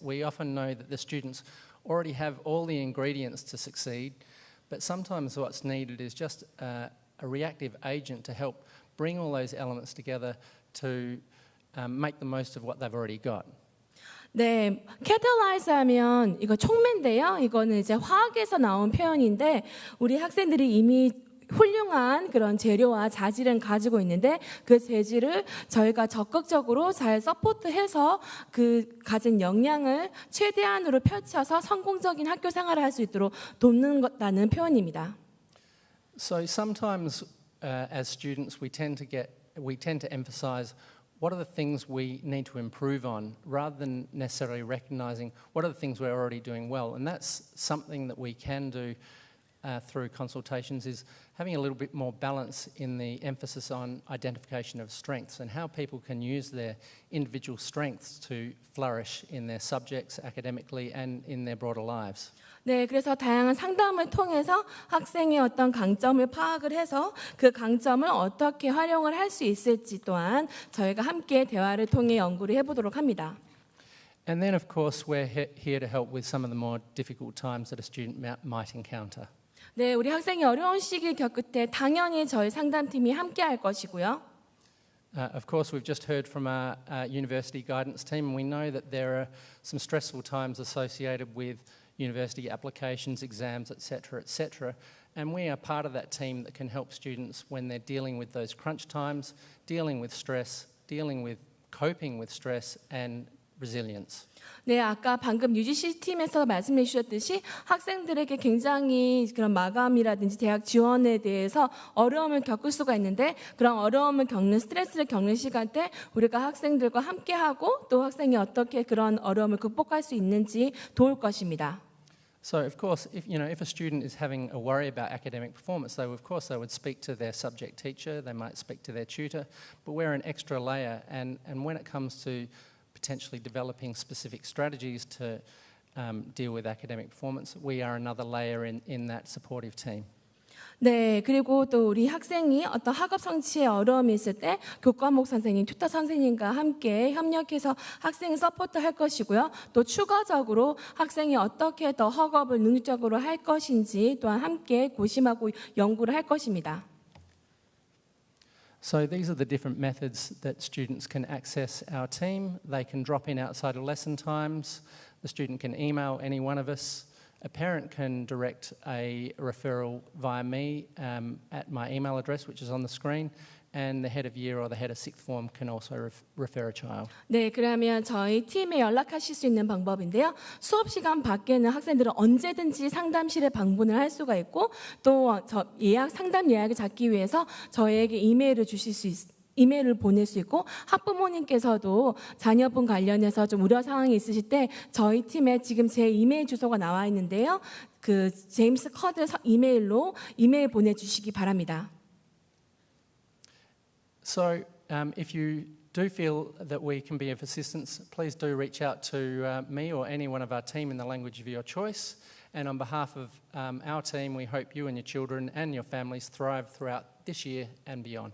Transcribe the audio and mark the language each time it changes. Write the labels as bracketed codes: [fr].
[en] We often know that the students already have all the ingredients to succeed, but sometimes what's needed is just a reactive agent to help bring all those elements together to make the most of what they've already got. [ko] 네, catalyze 하면 이거 촉매인데요. 이거는 이제 화학에서 나온 표현인데 우리 학생들이 이미 훌륭한 그런 재료와 자질은 가지고 있는데 그 재질을 저희가 적극적으로 잘 서포트해서 그 가진 역량을 최대한으로 펼쳐서 성공적인 학교 생활을 할 수 있도록 돕는다는 표현입니다. [en] So sometimes as students we tend to emphasize what are the things we need to improve on rather than necessarily recognizing what are the things we're already doing well, and that's something that we can do through consultations is having a little bit more balance in the emphasis on identification of strengths and how people can use their individual strengths to flourish in their subjects academically and in their broader lives. [ko] 네, 그래서 다양한 상담을 통해서 학생의 어떤 강점을 파악을 해서 그 강점을 어떻게 활용을 할 수 있을지 또한 저희가 함께 대화를 통해 연구를 해보도록 합니다. [en] And then of course we're here to help with some of the more difficult times that a student might encounter. [ko] 네, 우리 학생이 어려운 시기를 겪을 때 당연히 저희 상담팀이 함께 할 것이고요. [en] Of course, we've just heard from our university guidance team, and we know that there are some stressful times associated with university applications, exams, etc., etc. And we are part of that team that can help students when they're dealing with those crunch times, dealing with stress, dealing with coping with stress, and resilience. [ko] 네, 아까 방금 UGC 팀에서 말씀해 주셨듯이 학생들에게 굉장히 그런 마감이라든지 대학 지원에 대해서 어려움을 겪을 수가 있는데 그런 어려움을 겪는 스트레스를 겪는 시간 때 우리가 학생들과 함께하고 또 학생이 어떻게 그런 어려움을 극복할 수 있는지 도울 것입니다. [en] So of course, if a student is having a worry about academic performance, they would speak to their subject teacher, they might speak to their tutor, but we're an extra layer, and when it comes to potentially developing specific strategies to deal with academic performance, we are another layer in that supportive team. [ko] 네, 그리고 또 우리 학생이 어떤 학업 성취에 어려움이 있을 때 교과목 선생님, 튜터 선생님과 함께 협력해서 학생을 서포트할 것이고요. 또 추가적으로 학생이 어떻게 더 학업을 능률적으로 할 것인지 또한 함께 고심하고 연구를 할 것입니다. [en] So these are the different methods that students can access our team. They can drop in outside of lesson times. The student can email any one of us. A parent can direct a referral via me at my email address, which is on the screen. And the head of year or the head of sixth form can also refer a child. [ko] 네, 그러면 저희 팀에 연락하실 수 있는 방법인데요. 수업 시간 밖에는 학생들은 언제든지 상담실에 방문을 할 수가 있고 또 상담 예약을 잡기 위해서 저희에게 이메일을 주실 수 이메일을 보낼 수 있고 학부모님께서도 자녀분 관련해서 좀 우려 사항이 있으실 때 저희 팀에 지금 제 이메일 주소가 나와 있는데요. 그 제임스 커드 이메일로 이메일 보내주시기 바랍니다. [en] So if you do feel that we can be of assistance, please do reach out to me or any one of our team in the language of your choice. And on behalf of our team, we hope you and your children and your families thrive throughout this year and beyond.